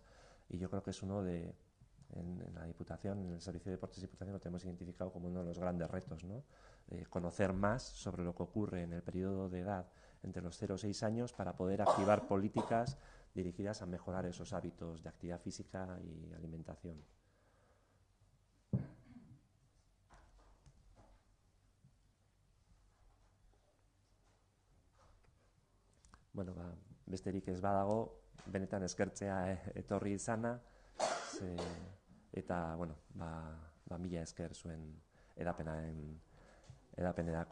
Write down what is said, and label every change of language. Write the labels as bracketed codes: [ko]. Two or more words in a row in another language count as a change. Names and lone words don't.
[es] Y yo creo que es en la Diputación, en el Servicio de Deportes de Diputación, lo tenemos identificado como uno de los grandes retos, ¿no? Conocer más sobre lo que ocurre en el periodo de edad entre los 0 y 6 años para poder activar políticas dirigidas a mejorar esos hábitos de actividad física y alimentación. [eu] Bueno, besterik ez badago, benetan eskertzea etorri izana, eta, bueno, mila esker zuen edapenerako ahaleginengatik.